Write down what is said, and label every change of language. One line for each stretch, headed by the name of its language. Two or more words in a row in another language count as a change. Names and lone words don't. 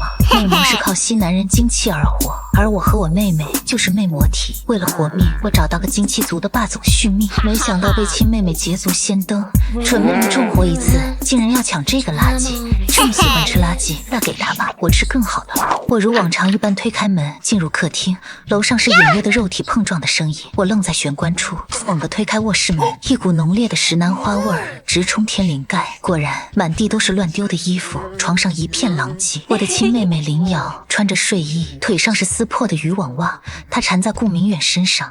Chinese: 魅魔是靠吸男人精氣而活，而我和我妹妹就是魅魔體。為了活命，我找到個精气足的霸总續命，没想到被親妹妹捷足先登，蠢妹妹重活一次，竟然要搶這個垃圾。这麼喜歡吃垃圾，那給他吧，我吃更好的。我如往常一般推開門進入客廳，樓上是隱約的肉體碰撞的聲音。我愣在玄關處，猛地推開臥室門，一股濃烈的石楠花味兒直衝天靈蓋。果然，滿地都是亂丟的衣服，床上一片狼藉。我的親妹妹林瑤穿着睡衣，腿上是撕破的漁網襪，她纏在顧明遠身上。